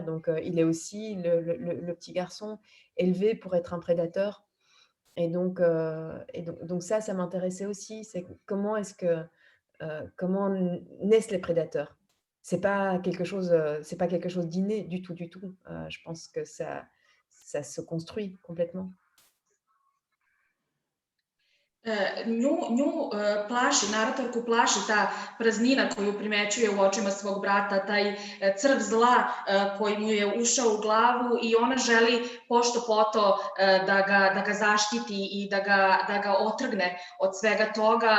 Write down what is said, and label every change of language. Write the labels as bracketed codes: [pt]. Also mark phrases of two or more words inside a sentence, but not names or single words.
[fr] Donc, il est aussi le petit garçon élevé pour être un prédateur. Et donc ça m'intéressait aussi. C'est comment comment naissent les prédateurs. C'est pas quelque chose d'inné du tout, du tout. Je pense que ça se construit complètement. [sr] Nju plaši, naratorku plaši ta praznina koju primećuje u očima svog brata, taj crv zla koji mu je ušao u glavu i ona želi pošto poto da ga zaštiti i da ga otrgne od svega toga.